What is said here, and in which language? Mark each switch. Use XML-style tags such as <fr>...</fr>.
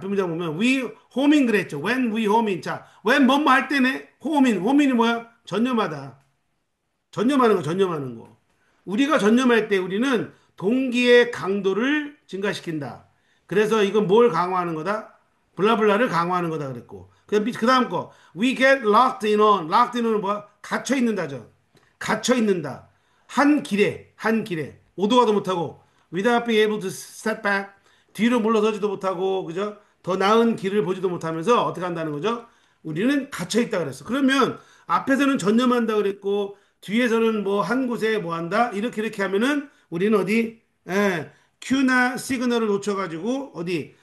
<ko>앞에 문장 보면 we home인 그랬죠. When we home인 자, when 뭐뭐 할 때네 home인이 뭐야? 전념하다. 전념하는 거. 우리가 전념할 때 우리는 동기의 강도를 증가시킨다. 그래서 이건 뭘 강화하는 거다? 블라블라를 강화하는 거다 그랬고.</ko> <en>그 다음 거. We get locked in on.</en> <ko>locked in on은 뭐야? 갇혀 있는다죠. 갇혀 있는다. 한 길에. 오도 가도 못하고.</ko> <en>without being able to step back.</en> <ko>뒤로 물러서지도 못하고, 그죠? 더 나은 길을 보지도 못하면서 어떻게 한다는 거죠? 우리는 갇혀 있다 그랬어. 그러면 앞에서는 전념한다 그랬고, 뒤에서는 뭐 한 곳에 뭐 한다? 이렇게 하면은 우리는 어디? 큐나 시그널을 놓쳐가지고 어디?</ko>